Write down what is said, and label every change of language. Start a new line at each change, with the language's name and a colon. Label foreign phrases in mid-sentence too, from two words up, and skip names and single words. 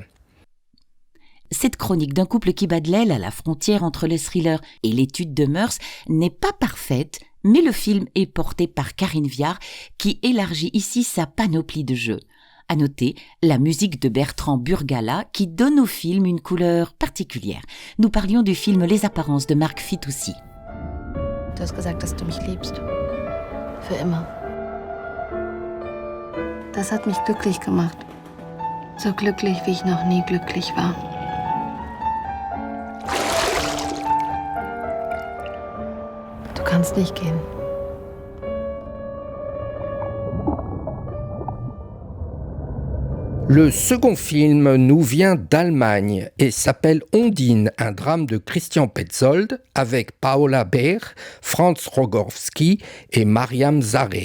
French: Cette chronique d'un couple qui bat de l'aile à la frontière entre le thriller et l'étude de mœurs n'est pas parfaite, mais le film est porté par Karine Viard, qui élargit ici sa panoplie de jeux. À noter la musique de Bertrand Burgala qui donne au film une couleur particulière. Nous parlions du film Les Apparences de Marc Fitoussi.
German: Du hast gesagt, dass du mich liebst. Für immer. Das hat mich glücklich gemacht. So glücklich, wie ich noch nie glücklich war. Du kannst nicht gehen.
French: Le second film nous vient d'Allemagne et s'appelle Ondine, un drame de Christian Petzold avec Paola Beer, Franz Rogowski et Mariam Zareh.